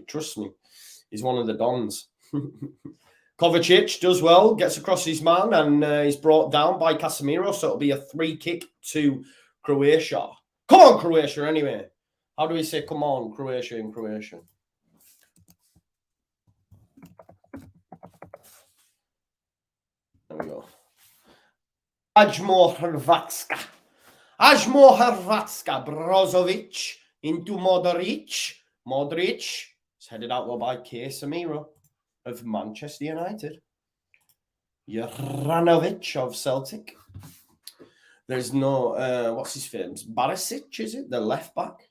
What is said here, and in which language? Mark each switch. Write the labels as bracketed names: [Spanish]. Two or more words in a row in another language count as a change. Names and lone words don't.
[English] Trust me, he's one of the dons. Kovacic does well, gets across his man, and he's brought down by Casemiro. So it'll be a free kick to Croatia. Come on, Croatia, anyway. How do we say come on, Croatia in Croatian? There we go. [Croatian] Ajmo Hrvatska. Ajmo Hrvatska. [English] Brozovic into Modric. Modric is headed out by Casemiro of Manchester United. Juranovic of Celtic. There's no, what's his name? Barisic, is it? The left back.